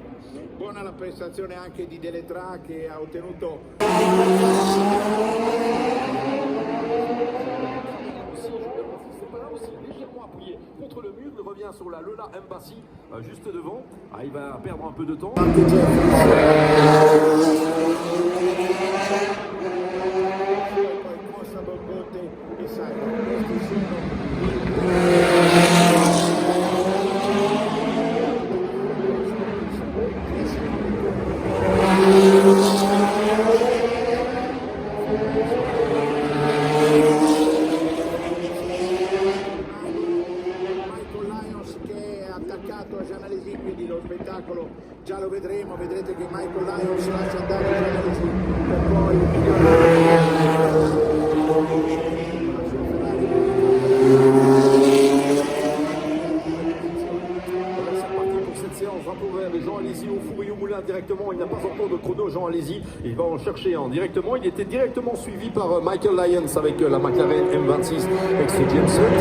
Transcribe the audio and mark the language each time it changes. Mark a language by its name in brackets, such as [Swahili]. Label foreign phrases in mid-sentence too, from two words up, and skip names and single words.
[Italian] Buona la prestazione anche di Deletraz che ha ottenuto [French] légèrement appuyé contre le mur, il revient sur la Lola Embassy juste devant. Il va perdre un peu de temps. [Italian] attaccato a Jean Alesi, quindi lo spettacolo già lo vedremo, vedrete che Michael Lyons lascia andare Jean Alesi per poi [French] drapeau vert et Jean Alesi au four et au moulin directement. Il n'a pas encore de chrono, Jean Alesi. Il va en chercher un directement. Il était directement suivi par Michael Lyons avec la McLaren M26 ex James Hunt.